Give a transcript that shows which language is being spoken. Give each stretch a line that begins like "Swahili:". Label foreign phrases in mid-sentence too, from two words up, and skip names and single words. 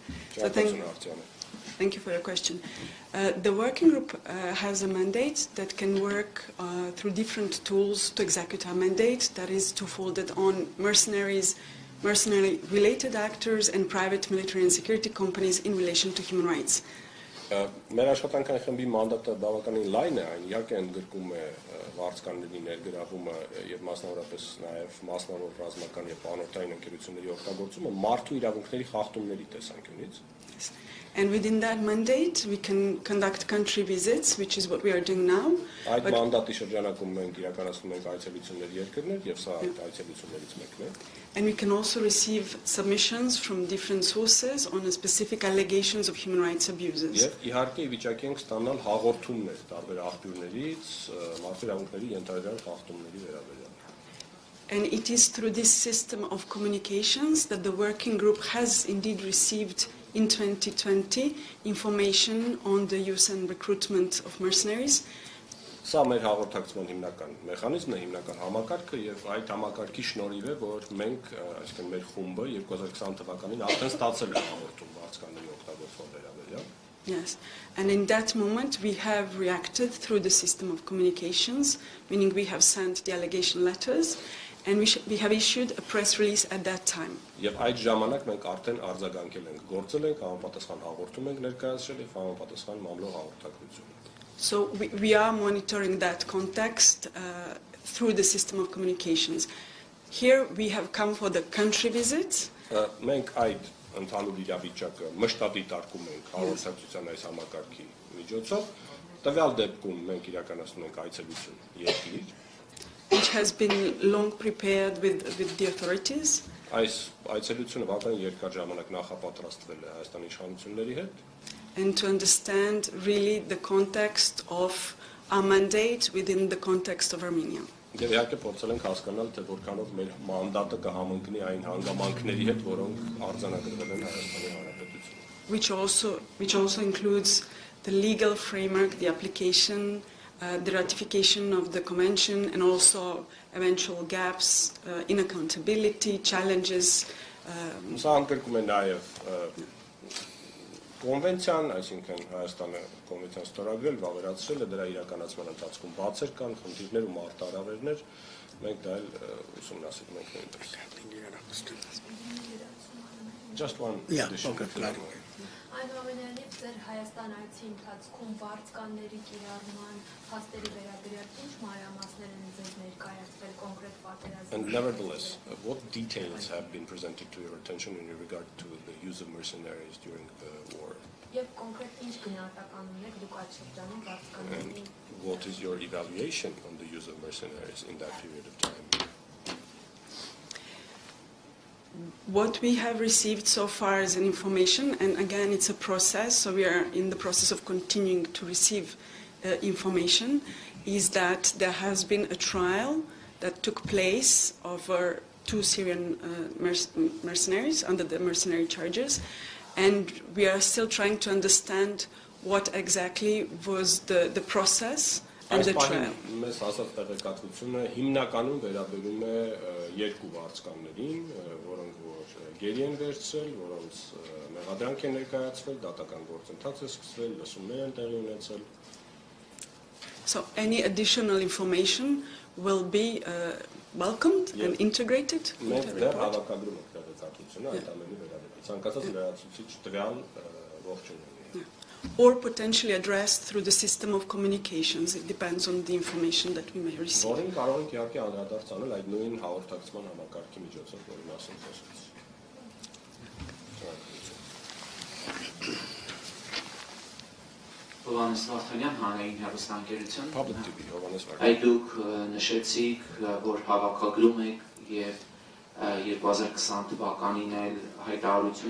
English: So thank you for your question. The working group has a mandate that can work through different tools to execute our mandate. That is twofolded on mercenary-related actors and private military and security companies in relation to human rights.
Armenian: Մեր աշխատանքային խմբի մանդատը բավականին լայն է, այն իհարկե ընդգրկում է վարձկանների ներգրավումը եւ մասնավորապես նաեւ մասնավոր ռազմական եւ անօրթային ընկերությունների օգտագործումը մարդու իրավունքների խախտումների տեսանկյունից։
English: And within that mandate, we can conduct country visits, which is what we are doing now.
Armenian: Այդ մանդատի շրջանակում մենք իրականացնում ենք այցելություններ երկրներ եւ սա այդ այցելություններից մեկն է։
English: And we can also receive submissions from different sources on specific allegations of human rights abuses.
Armenian: Եվ իհարկե վիճակի ենք ստանալ հաղորդումներ տարբեր աղբյուրներից մարդու իրավունքների ենթադրյալ խախտումների վերաբերյալ։
English: And it is through this system of communications that the working group has indeed received in 2020 information on the use and recruitment of mercenaries.
Armenian: Սա մեր հաղորդակցման հիմնական մեխանիզմն է, հիմնական համակարգը եւ այդ համակարգի շնորհիվ է, որ մենք, այսինքն մեր խումբը 2020 թվականին արդեն ստացել է հաղորդում վարձկանների օգտագործման վերաբերյալ։
English: Yes, and in that moment we have reacted through the system of communications, meaning we have sent the allegation letters and we have issued a press release at that time.
Armenian: Եվ այդ ժամանակ մենք արդեն արձագանքել ենք, գործել ենք, համապատասխան հաղորդում ենք ներկայացրել եւ համապատասխան մամլո հաղորդակցություն։
English: So we are monitoring that context through the system of communications. Here we have come for the country visit.
Armenian: Մենք այդ ընդհանուր իրավիճակը մշտադիտարկում ենք հաղորդակցության այս համակարգի միջոցով։ Տվյալ դեպքում մենք իրականացնում ենք այցելություն երկիր,
English: which has been long prepared with the authorities.
Armenian: Այս այցելությունը բավականին երկար ժամանակ նախապատրաստվել է Հայաստանի իշխանությունների հետ։
English: And to understand really the context of our mandate within the context of Armenia.
Armenian: Եվ իհարկե փորձել ենք հասկանալ, թե որքանով մեր մանդատը կհամընկնի այն հանգամանքների հետ, որոնք արձանագրվել են Հայաստանի Հանրապետությունում։
English: Which also includes the legal framework, the application, the ratification of the convention, and also eventual gaps in accountability, challenges.
Armenian: Սա ընդգրկում է նաև Կոնվենցիան, այսինքն Հայաստանը կոնվենցիան ստորագրել, վավերացրել է, դրա իրականացման ընթացքում բացեր կան, խնդիրներ ու մարտահրավերներ, մենք դա էլ ուսումնասիրում ենք նույնպես։
English: Just one addition.
Armenian: Այնուամենայնիվ ձեր Հայաստան այցի ընթացքում վարձկանների կիրառման փաստերի վերաբերյալ ինչ մանրամասներ են ձեզ ներկայացվել կոնկրետ պատերազմի։
English: And nevertheless, what details have been presented to your attention in regard to the use of mercenaries during the war?
Armenian: Եվ կոնկրետ ինչ գնահատական ունեք դուք այդ շրջանում վարձկանների։
English: And what is your evaluation on the use of mercenaries in that period of time? What we have received so far is an information, and again it's a process, so we are in the process of continuing to receive information, is that there has been a trial that took place over 2 Syrian mercenaries under the mercenary charges, and we are still trying to understand what exactly was the process and the trial.
Armenian: Մեզ ասած տեղեկատվությունը հիմնականում վերաբերում է 2 վարձկաններին, որոնք որ գերի են վերցրել, որոնց մեղադրանք են ներկայացվել, դատական գործընթաց է սկսվել, լսումներ են տեղի ունեցել։
English: So any additional information will be welcomed and integrated into the report.
Armenian: Հավաքագրում ենք տեղեկատվությունը այդ ամենի վերաբերյալ։ Ցանկացած լրացուցիչ տվյալ ողջունում ենք։
English: Or potentially addressed through the system of communications. It depends on the information that we may receive.
Armenian: Որին կարող ենք իհարկե անդրադարձ անել այդ նույն հաղորդակցման համակարգի միջոցով, որի մասին խոսվեց։ Հովանես Վարդանյան, հանրային հեռուստաընկերություն։
English: Public TV, Հովանես Վարդանյան։
Armenian: Այդ դուք նշեցիք, որ հավաքագրում եք եւ 2020 թվականին էլ հայտարարություն